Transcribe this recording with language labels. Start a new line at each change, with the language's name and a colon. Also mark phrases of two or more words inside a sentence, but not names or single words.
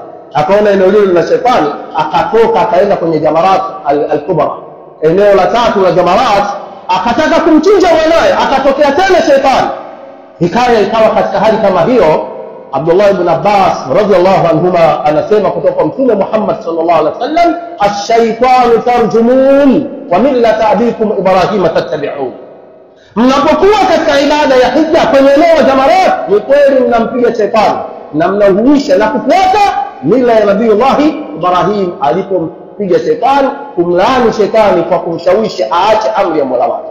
Swahili: Akaona eneo lile la shetani, akatoka akaenda kwenye
Arabic: الجمرات الكبرى,
Swahili: eneo la 3 la jamarat, akataka kumchinja mwanae, akatokea tena shetani. Ikawa katika hali kama hiyo, Abdullah ibn Abbas
Arabic: رضي الله عنهما
Swahili: anasema kutoka kwa Mtume Muhammad
Arabic: صلى الله عليه وسلم, الشيطان ترجمون وملة أبيكم إبراهيم تتبعون.
Swahili: Mnapokuwa katika ibada ya hija kwenye eneo la jamarat, ni kweli mnampiga shetani na mnahuisha na kufuata mila ya Nabiiullah Ibrahim alipompiga shetani, kumlaani shetani kwa kumshawishi aache amri ya Mola wake.